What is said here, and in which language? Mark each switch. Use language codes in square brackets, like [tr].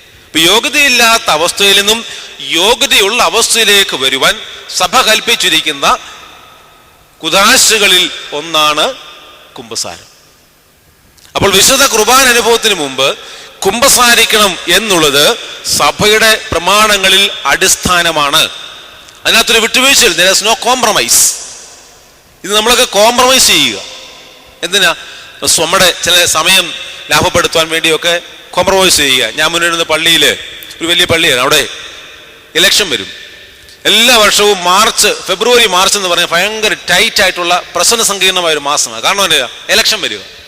[ml] ഇപ്പൊ യോഗ്യതയില്ലാത്ത അവസ്ഥയിൽ നിന്നും യോഗ്യതയുള്ള അവസ്ഥയിലേക്ക് വരുവാൻ സഭ കൽപ്പിച്ചിരിക്കുന്ന കുദാശകളിൽ ഒന്നാണ് കുമ്പസാരം. അപ്പോൾ വിശുദ്ധ കുർബാന അനുഭവത്തിന് മുമ്പ് കുമ്പസാരിക്കണം എന്നുള്ളത് സഭയുടെ പ്രമാണങ്ങളിൽ അടിസ്ഥാനമാണ്. അതിനകത്തൊരു വിട്ടുവീഴ്ചയിൽ [en] there is no compromise. [ml] ഇത് നമ്മളൊക്കെ കോംപ്രമൈസ് ചെയ്യുക. എന്തിനാ? നമ്മുടെ ചില സമയം ലാഭപ്പെടുത്താൻ വേണ്ടിയൊക്കെ കോംപ്രമൈസ് ചെയ്യുക. ഞാൻ മുന്നിടുന്ന പള്ളിയില്, ഒരു വലിയ പള്ളിയാണ്, അവിടെ ഇലക്ഷൻ വരും. എല്ലാ വർഷവും ഫെബ്രുവരി മാർച്ച് എന്ന് പറഞ്ഞാൽ ഭയങ്കര ടൈറ്റ് ആയിട്ടുള്ള പ്രശ്ന സങ്കീർണമായ ഒരു മാസമാണ്. കാരണം എന്താ? ഇലക്ഷൻ വരിക.